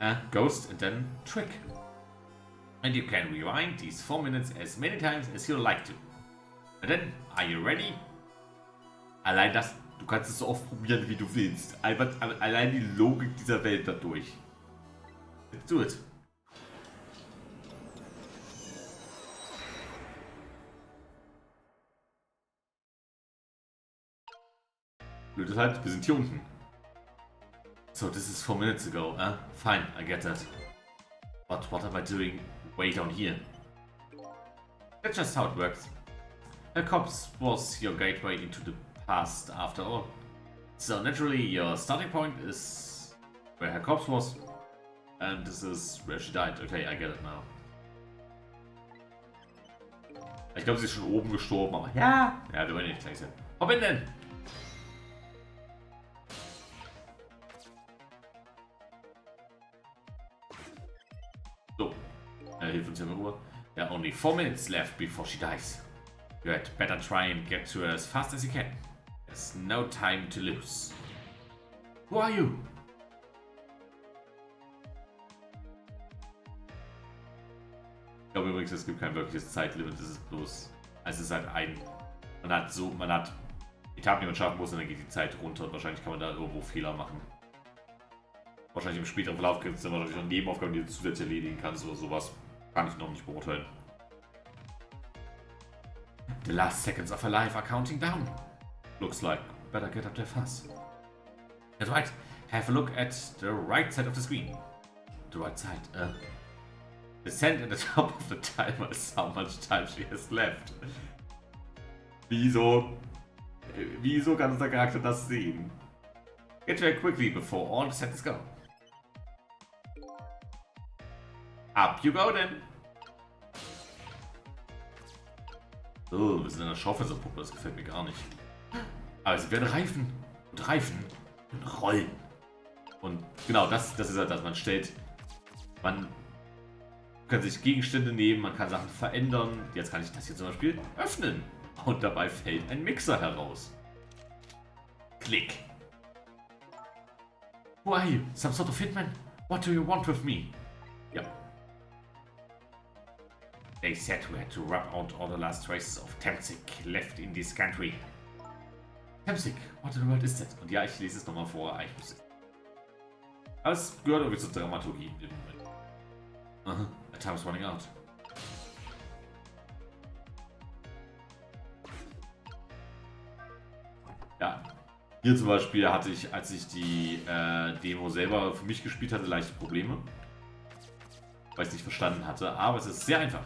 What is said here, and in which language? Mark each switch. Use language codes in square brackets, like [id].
[en] Ghost and then trick. And you can rewind these 4 minutes as many times as you like to. And then, are you ready? [de] Allein das, du kannst es so oft probieren, wie du willst. Allein die Logik dieser Welt dadurch. [en] Let's do it. [de] Blöd ist halt, wir sind hier unten. [en] So, this is 4 minutes ago, Fine, I get that. But what am I doing way down here? That's just how it works. A corpse was your gateway into the passed after all. So naturally, your starting point is where her corpse was, and this is where she died. Okay, I get it now. [de] Ich glaube, sie ist schon oben gestorben, aber ja, wir wollen nicht gleich sein. Wo bin denn? So, hilft uns ja mal rüber. [en] There are only 4 minutes left before she dies. You had better try and get to her as fast as you can. There's no time to lose. Who are you? [de] Ich glaube übrigens, es gibt kein wirkliches Zeitlimit, es ist bloß, es ist halt man hat Etappen, die man schaffen muss, und dann geht die Zeit runter und wahrscheinlich kann man da irgendwo Fehler machen. Wahrscheinlich im späteren Verlauf gibt es dann wahrscheinlich noch Nebenaufgaben, die du zusätzlich erledigen kannst oder sowas. Kann ich noch nicht beurteilen. [en] The last seconds of her life are counting down. Looks like better get up there fast. That's right. Have a look at the right side of the screen. The right side. The cent at the top of the timer is how much time she has left. [de] Wieso kann unser Charakter das sehen? [en] Get to her quickly before all the seconds go. Up you go then. [de] Oh, wir sind in einer Schaufensterpuppe, das gefällt mir gar nicht. Aber es werden Reifen. Und Reifen und Rollen. Und genau, das ist halt das. Man kann sich Gegenstände nehmen, man kann Sachen verändern. Jetzt kann ich das hier zum Beispiel öffnen. Und dabei fällt ein Mixer heraus. Klick. [en] Who are you? Some sort of hitman? What do you want with me? Ja. They said we had to rub out all the last traces of Temsik left in this country. Temsik, what in the world is that? [de] Und ja, ich lese es nochmal vor. Aber es gehört irgendwie zur Dramaturgie im Moment. [en] The time's running out. [de] Ja, hier zum Beispiel hatte ich, als ich die Demo selber für mich gespielt hatte, leichte Probleme. Weil ich es nicht verstanden hatte. Aber es ist sehr einfach.